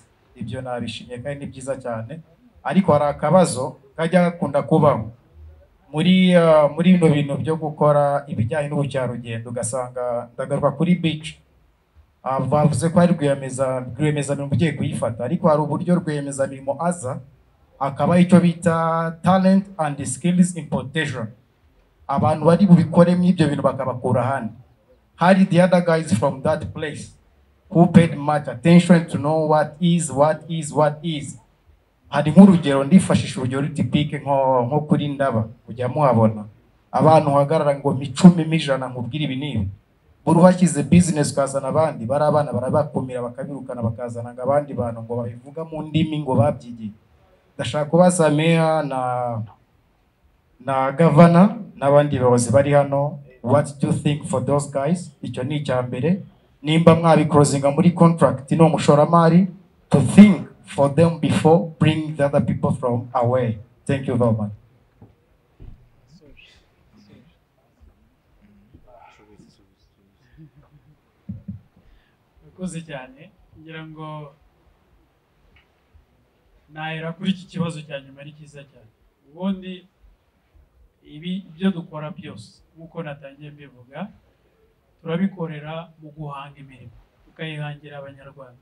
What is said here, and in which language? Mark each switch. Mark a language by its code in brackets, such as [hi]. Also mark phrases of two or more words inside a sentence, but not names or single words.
[rw] Ibyo nabishimye kandi ni byiza cyane, ariko hari akabazo kajya gakunda kubaho muri bino bintu byo gukora ibijyanye n'ubukerarugendo, ugasanga ndagaruka kuri beach. Bavuze ko hari rwiyemezamirimo ugiye kuyifata, ariko hari uburyo rwiyemezamirimo aza akaba icyo bita [en] talent and skills importation. [rw] Abantu bari bubikoremo ibyo bintu bakabakura ahandi. [en] Hari the other guys from that place who paid much attention to know what is. [rw] Hari nk'urugero ndifashisha urugero typique nko kuri Ndaba kujya muhabona abantu hagarara ngo 10 100 nkubwira ibi nibi, buri wakize business kazana abandi bari abana barabakumira bakabirukana bakazana ngo abandi bantu ngo babivuga mu ndimi ngo babyigiye. Ndashaka kubaza meya na governor n'abandi bayobozi bari hano, [en] what do you think for those guys? [rw] Icyo ni icyambere, nimba mwabicrosinga muri contract no mushoramari [en] to think for them before bring the other people from away. Thank you very much. [rw] Murakoze cyane, ngira ngo nahera kuri iki kibazo cya nyuma ari cyiza cyane. Ubundi ibyo dukora byose nk'uko natangiye mbivuga, turabikorera mu guhanga imirimo tukayihangira abanyarwanda.